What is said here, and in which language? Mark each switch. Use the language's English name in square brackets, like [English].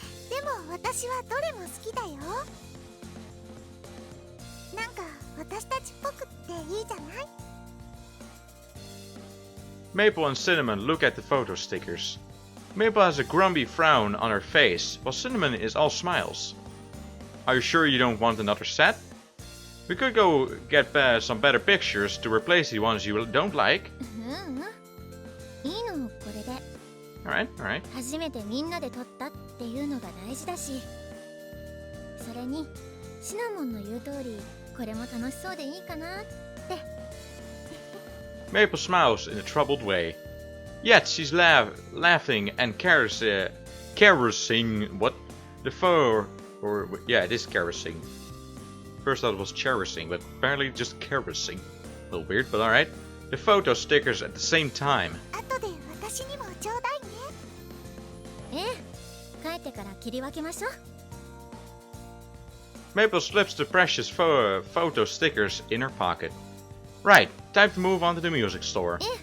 [Japanese] でも私はどれも好きだよ。なんか私たちっぽくっていいじゃない。 [English] Maple and Cinnamon look at the photo stickers. Maple has a grumpy frown on her face, while Cinnamon is all smiles. Are you sure you don't want another set? We could go get some better pictures to replace the ones you don't like. [Japanese] いいのこれで。 [English] Alright, alright. [Japanese] 初めてみんなで撮ったっていうのが大事だし、それにシナモンの言う通りこれも楽しそうでいいかなって。 [English] Maple smiles in a troubled way. Yet she's laughing and caressing what? The photo, or yeah, it is caressing. First I thought it was cherishing, but apparently just caressing. A little weird, but alright. The photo stickers at the same time. [Japanese] 後で私にもちょうだいね。帰ってから切り分けましょう。 [English] Maple slips the precious photo stickers in her pocket. Right, time to move on to the music store.